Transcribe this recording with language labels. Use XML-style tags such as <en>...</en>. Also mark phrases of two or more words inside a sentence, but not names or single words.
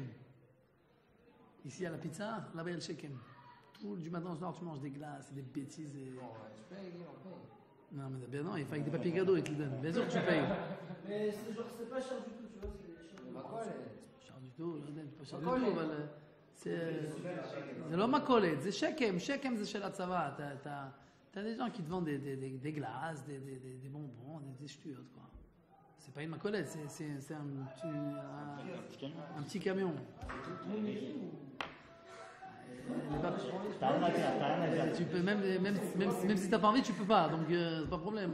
<fr>Ici, il y a la pizza, là-bas, il y a le shekem. Du matin au soir, tu manges des glaces, des bêtises. Et... Bon, tu payes, on paye. Non, mais bien non, il faut avec des papiers cadeaux, ils te le donnent. Bien sûr que tu payes. Mais c'est genre, c'est pas cher du tout, tu vois. C'est Ma colle, cher du tout, là, pas cher du</fr> <he>מכולת. tout, אבל זה לא מכולת, זה שקם, שקם זה של הצבא.</he> <fr>T'as des gens qui te vendent des glaces, des bonbons, des ch'tiotes, quoi. C'est pas une macolette, c'est un petit camion. T'as rien à dire, t'as rien à dire. Tu peux même si t'as pas envie, tu peux pas, donc c'est pas un problème.</fr>